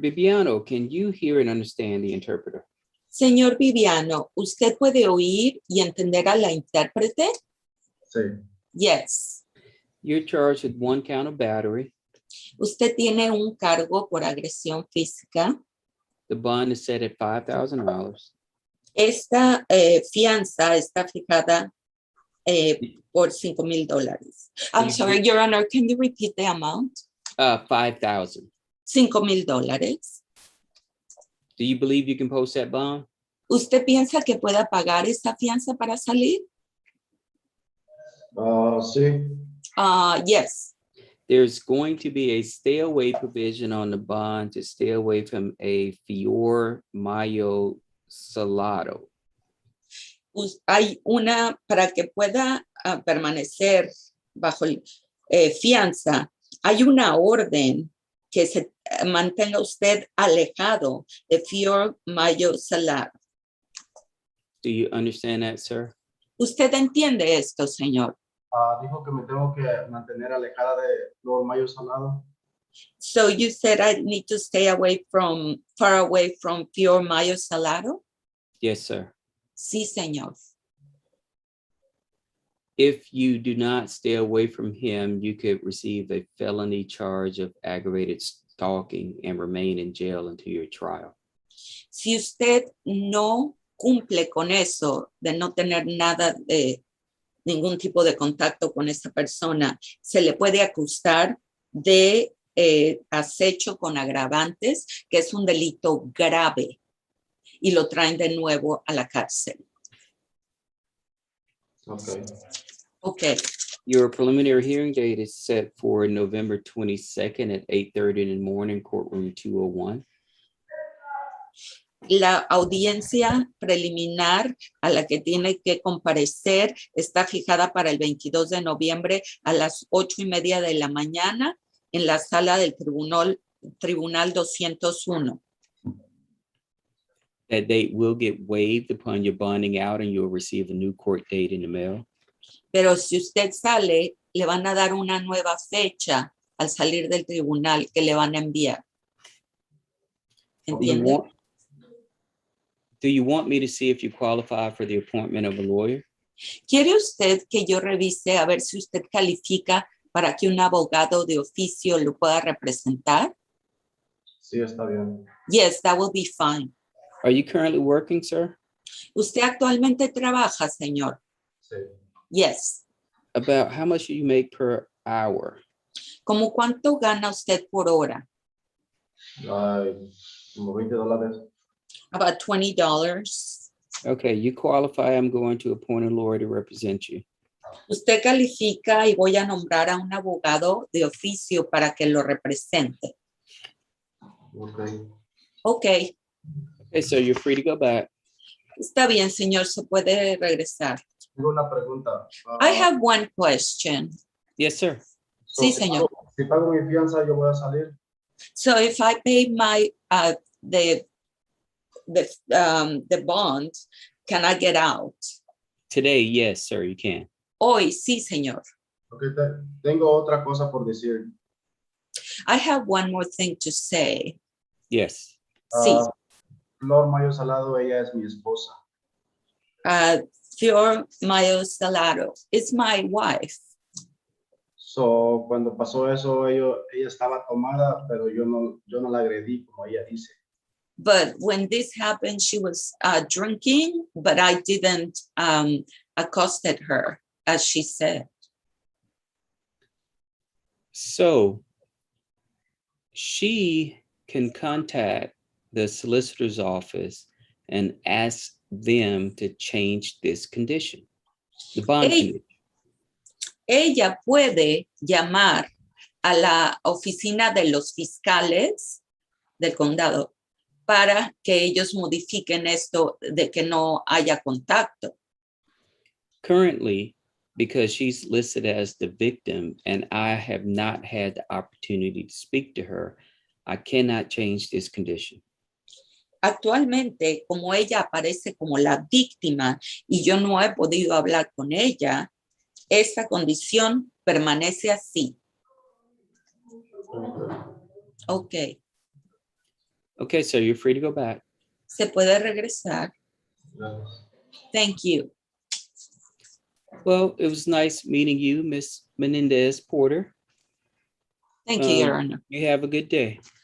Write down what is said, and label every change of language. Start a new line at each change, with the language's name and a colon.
English: Bibiano, can you hear and understand the interpreter?
Spanish: Señor Viviano, ¿usted puede oír y entender a la intérprete? Sí.
English: Yes. You're charged with 1 count of battery.
Spanish: Usted tiene un cargo por agresión física.
English: The bond is set at $5,000.
Spanish: Esta fianza está fijada por $5,000.
English: I'm sorry, Your Honor, can you repeat the amount? 5,000. $5,000. Do you believe you can post that bond?
Spanish: ¿Usted piensa que pueda pagar esa fianza para salir? Sí.
English: Yes. There's going to be a stay away provision on the bond to stay away from a fior mayo salado.
Spanish: Hay una para que pueda permanecer bajo fianza. Hay una orden que se mantenga usted alejado de fior mayo salado.
English: Do you understand that, sir?
Spanish: ¿Usted entiende esto, señor? Dijo que me tengo que mantener alejada de Flor Mayo Salado.
English: So you said I need to stay far away from fior mayo salado? Yes, sir.
Spanish: Sí, señor.
English: If you do not stay away from him, you could receive a felony charge of aggravated stalking and remain in jail until your trial.
Spanish: Si usted no cumple con eso, de no tener nada de ningún tipo de contacto con esa persona, se le puede acusar de acecho con agravantes, que es un delito grave, y lo traen de nuevo a la cárcel.
English: Okay. Okay. Your preliminary hearing date is set for November 22nd at 8:30 in the morning, courtroom 201.
Spanish: La audiencia preliminar a la que tiene que comparecer está fijada para el 22 de noviembre a las 8:30 de la mañana en la sala del Tribunal 201.
English: That date will get waived upon your bonding out and you'll receive a new court date in the mail.
Spanish: Pero si usted sale, le van a dar una nueva fecha al salir del tribunal que le van a enviar. ¿Entiende?
English: Do you want me to see if you qualify for the appointment of a lawyer?
Spanish: ¿Quiere usted que yo revise a ver si usted califica para que un abogado de oficio lo pueda representar? Sí, está bien.
English: Yes, that will be fine. Are you currently working, sir?
Spanish: ¿Usted actualmente trabaja, señor? Sí.
English: Yes. About how much do you make per hour?
Spanish: ¿Cómo cuánto gana usted por hora? Ay, como $20.
English: About $20. Okay, you qualify. I'm going to appoint a lawyer to represent you.
Spanish: Usted califica y voy a nombrar a un abogado de oficio para que lo represente.
English: Okay. Okay. Okay, so you're free to go back.
Spanish: Está bien, señor, se puede regresar. Tengo una pregunta.
English: I have one question. Yes, sir.
Spanish: Sí, Si señor. si pago mi fianza, yo voy a salir.
English: So if I pay my, the bond, can I get out? Today, yes, sir, you can.
Spanish: Hoy, sí, señor. Okay, tengo otra cosa por decir.
English: I have one more thing to say. Yes.
Spanish: Sí. Flor Mayo Salado, ella es mi esposa.
English: Flor Mayo Salado is my wife.
Spanish: So, cuando pasó eso, ella estaba tomada, pero yo no la agredí, como ella dice.
English: But when this happened, she was drinking, but I didn't accosted her, as she said. So she can contact the solicitor's office and ask them to change this condition, the bond condition.
Spanish: Ella puede llamar a la oficina de los fiscales del condado para que ellos modifiquen esto de que no haya contacto.
English: Currently, because she's listed as the victim and I have not had the opportunity to speak to her, I cannot change this condition.
Spanish: Actualmente, como ella aparece como la víctima y yo no he podido hablar con ella, esta condición permanece así.
English: Ok. Okay, so you're free to go back.
Spanish: Se puede regresar.
English: Thank you. Well, it was nice meeting you, Miss Menendez Porter. Thank you, Your Honor. You have a good day.